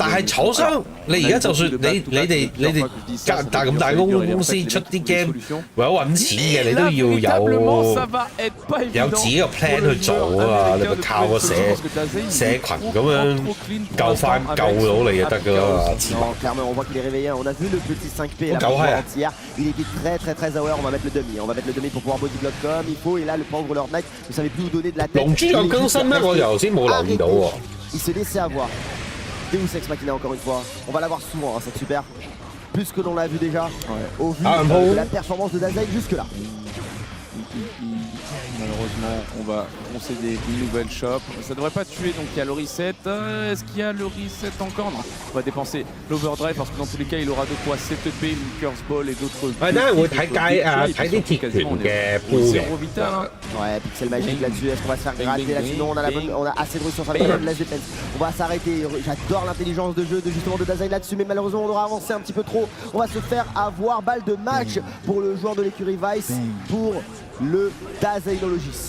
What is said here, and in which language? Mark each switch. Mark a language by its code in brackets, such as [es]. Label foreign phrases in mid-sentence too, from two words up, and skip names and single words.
[yue] 但係廠商你而家就算你哋咁大公司出啲 game 為咗揾錢嘅，你都要有自己個 plan 去做啊嘛，你咪靠個社群咁樣救到你就得㗎啦。 [fr] Clairement, on voit qu'il est réveillé. On a vu le petit 5P avant-hier. Il était très aware. On va mettre le demi. On va mettre le demi pour pouvoir bodyblock comme il faut. Et là, le pauvre Lord Knight ne savait plus où donner de la tête. [yue] 龍珠有更新咩？我頭先冇留意到喎。 [fr] Il se laissait avoir. Deus Ex Machina encore une fois. On va l'avoir souvent, hein, c'est super. Plus que l'on l'a vu déjà. Au vu de la performance de Dazen jusque-là. Malheureusement, on va concéder une nouvelle shop. Ça devrait pas tuer, donc il y a le reset. Est-ce qu'il y a le reset encore? Non. On va dépenser l'overdrive parce que dans tous les cas, il aura de quoi setuper une [en] curse ball [fr] et d'autres. [yue] 係啦，會睇啲鐵拳嘅鋪嘅。 [fr] Zéro vital. Hein. Ouais, pixel magique là-dessus. Est-ce qu'on va se faire gratter là-dessus? Non, on a assez de ressources avec la défense. On va s'arrêter. J'adore l'intelligence de jeu de Dazen là-dessus, mais malheureusement, on aura avancé un petit peu trop. On va se faire avoir balle de match pour le joueur de l'écurie Vice, pour le Dazainologiste.